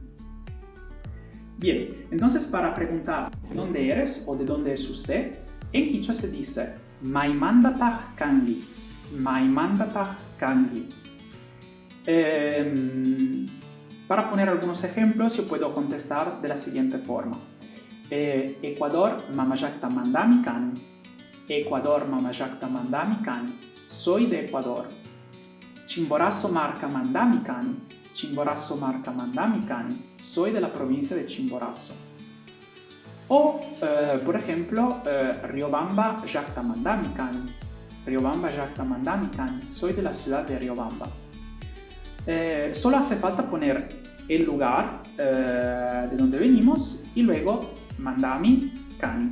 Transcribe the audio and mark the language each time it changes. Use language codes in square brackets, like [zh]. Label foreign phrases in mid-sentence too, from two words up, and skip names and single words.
[es] Bien, entonces para preguntar dónde eres o de dónde es usted, en quichua se dice [qu] Maimandatah kangi. [es] Para poner algunos ejemplos, yo puedo contestar de la siguiente forma. [qu] Ecuador mamajakta mandami kani. [es] Soy de Ecuador. [qu] Chimborazo marca mandami kani. [es] Soy de la provincia de Chimborazo. O, por ejemplo, [qu] Riobamba Jakta mandami kani. [es] Soy de la ciudad de Riobamba. Solo hace falta poner el lugar de donde venimos y luego [qu] mandami kani.